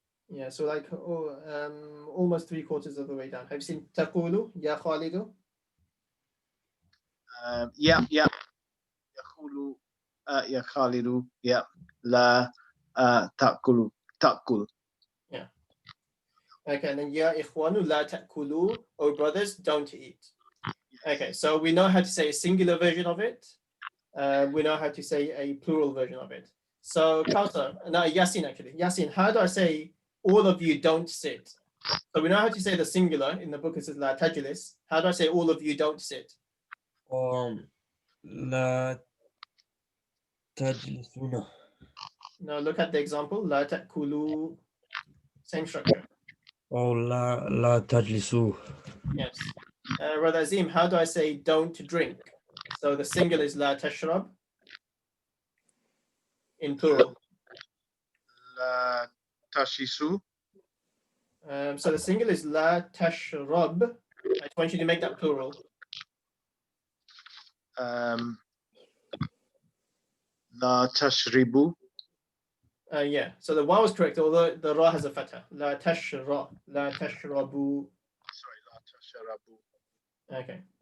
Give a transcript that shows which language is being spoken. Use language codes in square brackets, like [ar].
[en] Yeah, so like almost 3/4 of the way down. Have you seen [ar] تقول يا خالد? [en] Yeah. [ar] يقول يا خالد yeah لا تأكل. [en] Yeah. Okay, and then [ar] يا إخوان لا تأكلوا. [en] Oh brothers, don't eat. Okay, so we know how to say a singular version of it. We know how to say a plural version of it. So Kausa, no, Yasin actually. Yasin, how do I say all of you don't sit? So we know how to say the singular. In the book it says La tajlis. How do I say all of you don't sit? [ar] لا تجلسون. [en] No, look at the example. La ta'kulu. Same structure. [ar] أو لا تجلسوا. [en] Yes. Brother Azim, how do I say don't drink? So the singular is La tashrab. In plural. [ar] لا تشيسو. [en] So the singular is La tashrab. I just want you to make that plural. [ar] لا تشربوا. [en] Yeah, so the waw is correct, although the ra has a fatha. La tashra, la tashrabu. Sorry, [ar] لا تشربوا.